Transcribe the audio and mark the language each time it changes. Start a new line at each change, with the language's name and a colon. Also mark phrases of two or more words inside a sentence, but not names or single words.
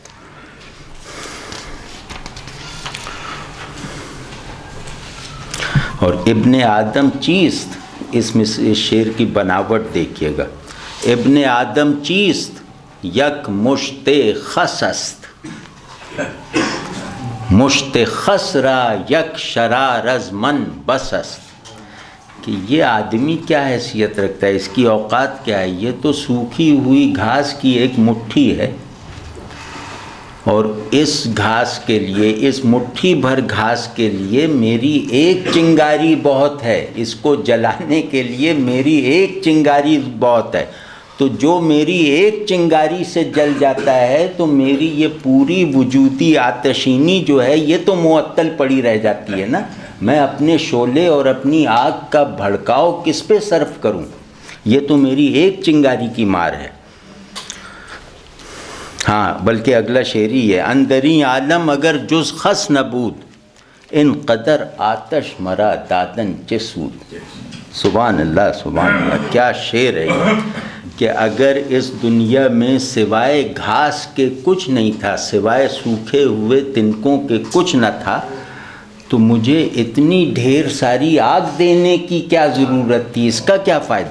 Persian: اور ابن آدم چیست،
Urdu: اس میں اس شعر کی بناوٹ دیکھیے گا،
Persian: ابن آدم چیست یک مشت خس است، مشت خس را یک شرار از من بس است،
Urdu: کہ یہ آدمی کیا حیثیت رکھتا ہے، اس کی اوقات کیا ہے، یہ تو سوکھی ہوئی گھاس کی ایک مٹھی ہے، اور اس گھاس کے لیے، اس مٹھی بھر گھاس کے لیے میری ایک چنگاری بہت ہے، اس کو جلانے کے لیے میری ایک چنگاری بہت ہے، تو جو میری ایک چنگاری سے جل جاتا ہے تو میری یہ پوری وجودی آتشینی جو ہے یہ تو معطل پڑی رہ جاتی ہے نا، میں اپنے شعلے اور اپنی آگ کا بھڑکاؤ کس پہ صرف کروں، یہ تو میری ایک چنگاری کی مار ہے۔ ہاں بلکہ اگلا شعر ہی ہے،
Persian: اندری عالم اگر جز خس نبود، ان قدر آتش مرا دادن چسود۔
Arabic: سبحان اللہ سبحان اللہ،
Urdu: کیا شعر ہے یہ، کہ اگر اس دنیا میں سوائے گھاس کے کچھ نہیں تھا، سوائے سوکھے ہوئے تنکوں کے کچھ نہ تھا، تو مجھے اتنی ڈھیر ساری آگ دینے کی کیا ضرورت تھی، اس کا کیا فائدہ۔